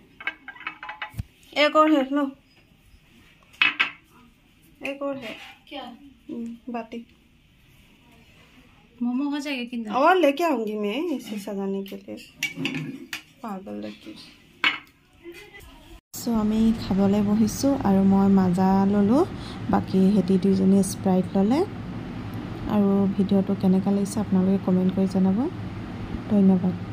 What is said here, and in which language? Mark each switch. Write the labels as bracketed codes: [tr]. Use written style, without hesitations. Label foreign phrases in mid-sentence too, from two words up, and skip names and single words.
[hi] एक और है लो, एक और है क्या बाटी, मोमो हो जाएगा कितना? और लेके आऊंगी मैं इसे सजाने के लिए, पागल लगी। [as] सो আমি খাবলৈ বহিছোঁ আৰু মই মাজা ল'লোঁ, বাকী হেতি দুজনী স্প্ৰাইট ল'লে। আৰু ভিডিঅ'টো কেনেকুৱা লাগিছে আপোনালোকে কমেণ্ট কৰি জনাব। ধন্যবাদ।